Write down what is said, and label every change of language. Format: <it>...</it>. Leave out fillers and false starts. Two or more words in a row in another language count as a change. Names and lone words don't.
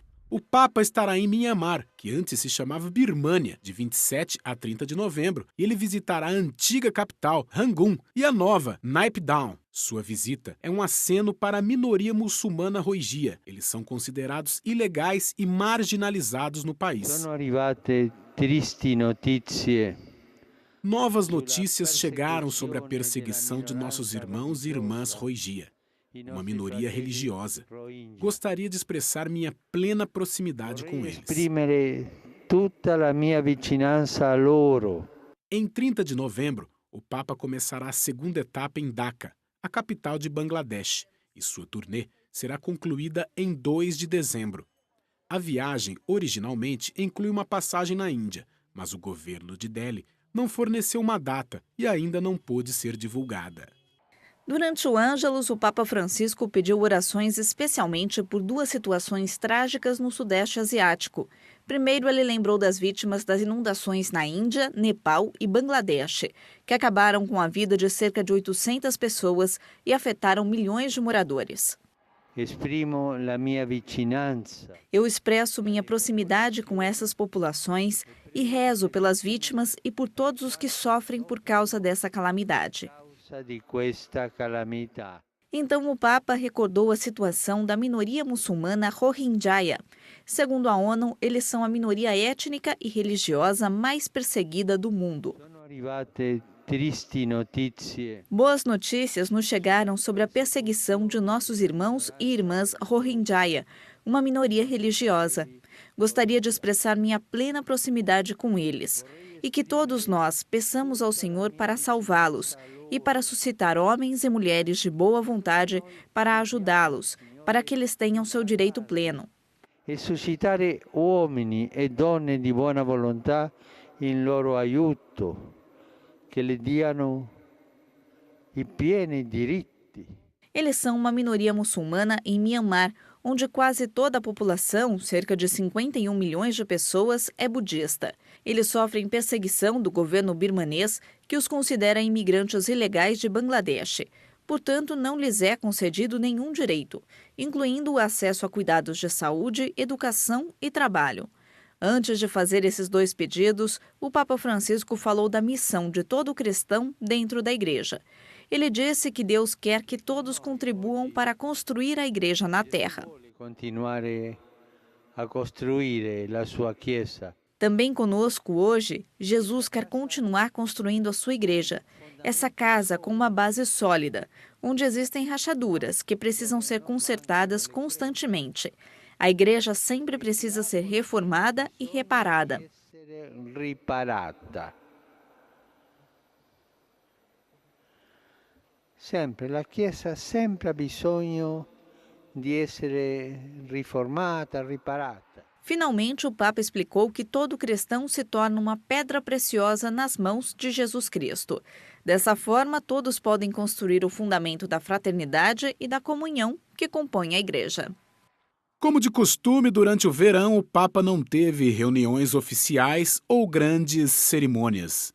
<pt>O Papa estará em Mianmar, que antes se chamava Birmânia, de 27 a 30 de novembro, e ele visitará a antiga capital, Rangoon, e a nova, Naypyidaw. Sua visita é um aceno para a minoria muçulmana Rohingya. Eles são considerados ilegais e marginalizados no país.</pt> <it>Sono arrivate tristi notizie.</it> <pt>Novas notícias chegaram sobre a perseguição de nossos irmãos e irmãs Rohingya, uma minoria religiosa. Gostaria de expressar minha plena proximidade com eles.</pt> <it>Esprimere tutta la mia vicinanza a loro.</it> <pt>Em 30 de novembro, o Papa começará a segunda etapa em Dhaka, a capital de Bangladesh, e sua turnê será concluída em 2 de dezembro. A viagem, originalmente, inclui uma passagem na Índia, mas o governo de Delhi não forneceu uma data e ainda não pôde ser divulgada. Durante o Ângelus, o Papa Francisco pediu orações especialmente por duas situações trágicas no Sudeste Asiático. Primeiro, ele lembrou das vítimas das inundações na Índia, Nepal e Bangladesh, que acabaram com a vida de cerca de 800 pessoas e afetaram milhões de moradores.</pt> <it>Esprimo la mia vicinanza.</it> <pt>Eu expresso minha proximidade com essas populações e rezo pelas vítimas e por todos os que sofrem por causa dessa calamidade.</pt> <it>Di questa calamità.</it> <pt>Então o Papa recordou a situação da minoria muçulmana Rohingya. Segundo a ONU, eles são a minoria étnica e religiosa mais perseguida do mundo.</pt> <it>Sono arrivate tristi notizie.</it> <pt>Boas notícias nos chegaram sobre a perseguição de nossos irmãos e irmãs Rohingya, uma minoria religiosa. Gostaria de expressar minha plena proximidade com eles e que todos nós peçamos ao Senhor para salvá-los e para suscitar homens e mulheres de boa vontade para ajudá-los, para que eles tenham seu direito pleno.</pt> <it>E suscitare uomini e donne di buona volontà in loro aiuto, che le diano i pieni diritti.</it> <pt>Eles são uma minoria muçulmana em Mianmar, onde quase toda a população, cerca de 51 milhões de pessoas, é budista. Eles sofrem perseguição do governo birmanês, que os considera imigrantes ilegais de Bangladesh. Portanto, não lhes é concedido nenhum direito, incluindo o acesso a cuidados de saúde, educação e trabalho. Antes de fazer esses dois pedidos, o Papa Francisco falou da missão de todo cristão dentro da igreja. Ele disse que Deus quer que todos contribuam para construir a igreja na terra.</pt> <it>Continuare a costruire la sua chiesa.</it> <pt>Também conosco hoje, Jesus quer continuar construindo a sua igreja, essa casa com uma base sólida, onde existem rachaduras que precisam ser consertadas constantemente. A igreja sempre precisa ser reformada e reparada.</pt> <it>Riparata. Sempre, la Chiesa sempre ha bisogno di essere riformata, riparata.</it> <pt>Finalmente, o Papa explicou que todo cristão se torna uma pedra preciosa nas mãos de Jesus Cristo. Dessa forma, todos podem construir o fundamento da fraternidade e da comunhão que compõe a igreja. Como de costume, durante o verão, o Papa não teve reuniões oficiais ou grandes cerimônias.</pt>